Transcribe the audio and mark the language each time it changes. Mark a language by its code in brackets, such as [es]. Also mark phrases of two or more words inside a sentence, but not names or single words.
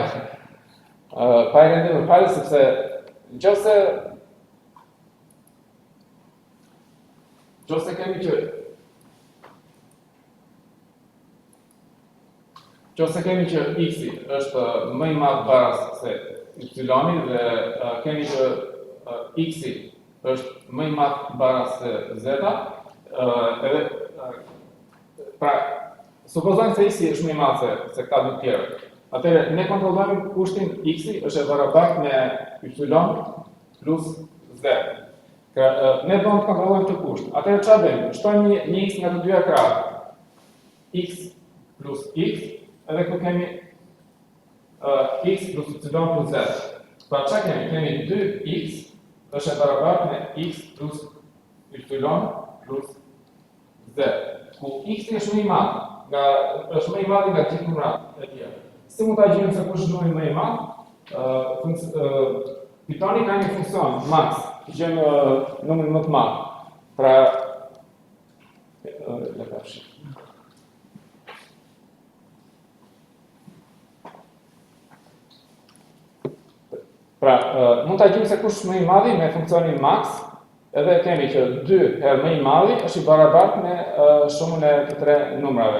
[sq] Pa e renditur fare sepse nëse kemi që x-i është më i madh baraz se y-i dhe kemi që x-i është më i madh baraz se z-a, edhe pra supozojmë se x-i është më i madh se këta dy tjerë. Atëherë ne kontrollojmë kushtin x-i është e barabartë me y plus z. Ne do të kontrollojmë këtë kusht. Atëherë çfarë bëjmë? Shtojmë një x nga të dyja krahat. X plus x, edhe këtu kemi x plus y plus z. Pra çfarë kemi? Kemi 2x është e barabartë me x plus y plus z. Ku x është më i madh, është më i madh nga gjithë numrat e tjerë. Si mund ta gjejmë se kush është numri më i madh? Pythoni ka një funksion max, që gjejmë numrin më të madh. Pra mund ta gjejmë se kush është më i madhi me funksionin max, edhe kemi që 2 herë më i madhi është i barabartë me shumën e të 3 numrave.